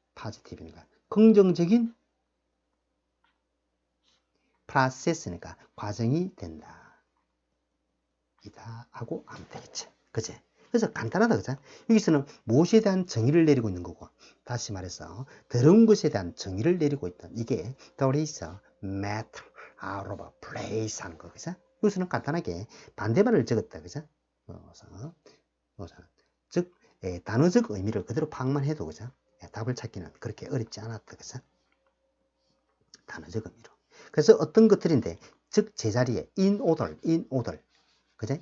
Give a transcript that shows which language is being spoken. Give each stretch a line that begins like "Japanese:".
Korean: positive니까 긍정적인 process니까 과정이 된다. 이다 하고 하면 되겠지. 그치? 그래서 간단하다, 그죠? 여기서는 무엇에 대한 정의를 내리고 있는 거고, 다시 말해서 더러운 것에 대한 정의를 내리고 있다. 이게
English: there is a matter out of place
Korean: 하는 거, 그죠? 여기서는 간단하게 반대말을 적었다, 그죠? 즉 단어적 의미를 그대로 파악만 해도, 그죠? 답을 찾기는 그렇게 어렵지 않았다, 그죠? 단어적 의미로. 그래서 어떤 것들인데, 즉 제자리에
English: in order,
Korean: 그죠?